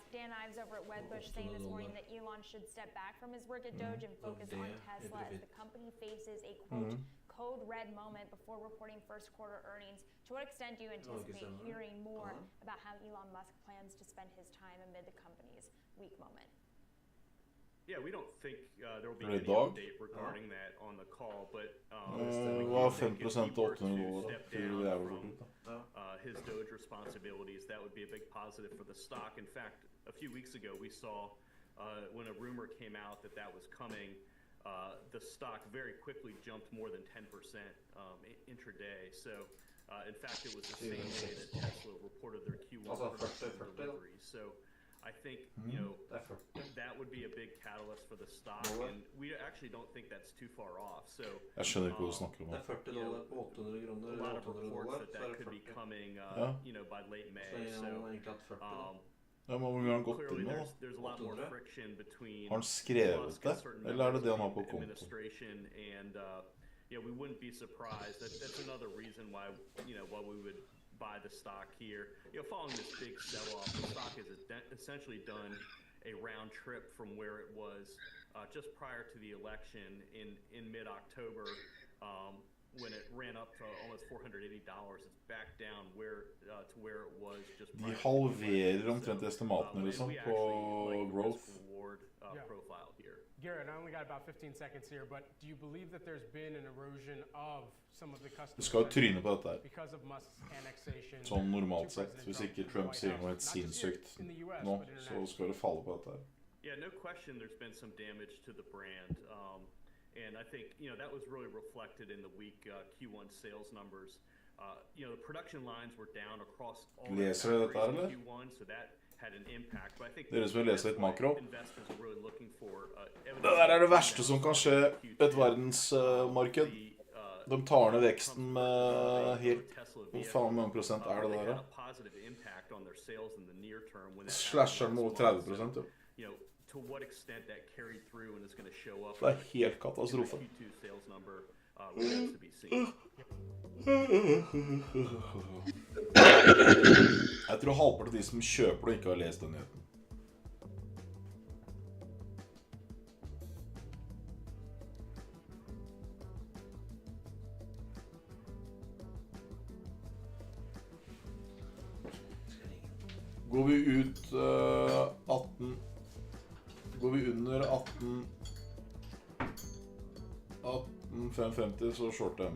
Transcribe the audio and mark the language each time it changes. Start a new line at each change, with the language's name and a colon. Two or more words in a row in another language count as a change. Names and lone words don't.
English: Dan Ives over at Wedbush saying this morning that Elon should step back from his work at Doge and focus on Tesla as the company faces a quote code red moment before reporting first quarter earnings. To what extent do you anticipate hearing more about how Elon Musk plans to spend his time amid the company's weak moment? Yeah, we don't think there will be any update regarding that on the call, but
Norwegian: Hva 5% til 8 nivåer
English: his Doge responsibilities, that would be a big positive for the stock. In fact, a few weeks ago we saw when a rumor came out that that was coming, the stock very quickly jumped more than 10% intraday. So in fact, it was the same day that Tesla reported their Q1 deliveries. So I think, you know, that would be a big catalyst for the stock, and we actually don't think that's too far off. So
Norwegian: Jeg skjønner ikke hva du snakker om.
English: a lot of reports that could be coming, you know, by late May. So
Norwegian: hvor mye har han gått inn nå?
English: There's a lot more friction between
Norwegian: Har han skrevet det, eller det han har på konto?
English: Administration and you know, we wouldn't be surprised. That's another reason why, you know, why we would buy the stock here. You know, following this big sell-off, the stock has essentially done a round trip from where it was just prior to the election in mid-October, when it ran up to almost $480. It's back down to where it was just prior.
Norwegian: De halverer omtrent estimatene liksom på growth.
English: Profile here. Garrett, I only got about 15 seconds here, but do you believe that there's been an erosion of some of the customers?
Norwegian: Du skal jo tryne på dette her.
English: Because of Musk's annexation.
Norwegian: Sånn normalt sett, hvis ikke Trump sier noe helt sinnssykt nå, så skal det falle på dette her.
English: Yeah, no question there's been some damage to the brand. And I think, you know, that was really reflected in the weak Q1 sales numbers. You know, the production lines were down across all the factories in Q1, so that had an impact. But I think
Norwegian: Dere som vil lese litt makro.
English: Investors are really looking for
Norwegian: Det der det verste som kan skje et verdensmarked. De tar ned veksten med helt hvor faen mange prosent det der da? Slasher den mot 30%, jo.
English: To what extent that carried through and is going to show up.
Norwegian: Det helt katastrofe.
English: Q2 sales number remains to be seen.
Norwegian: Jeg tror halvparten av de som kjøper det ikke har lest den nyheten. Går vi ut 18 Går vi under 18,550 så shorter jeg mer.